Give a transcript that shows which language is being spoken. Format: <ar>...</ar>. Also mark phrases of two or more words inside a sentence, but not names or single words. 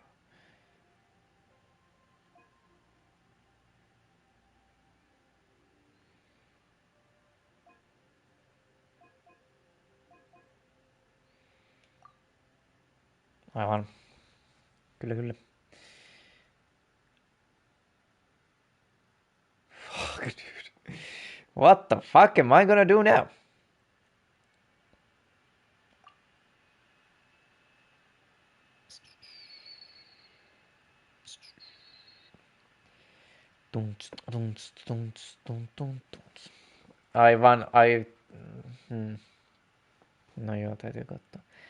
<fi>Aivan. Kyllä.</fi> <en>Fuck, dude. What the fuck am I gonna do now?</en> <fi>Aivan, No joo, täytyy katsoa.</fi>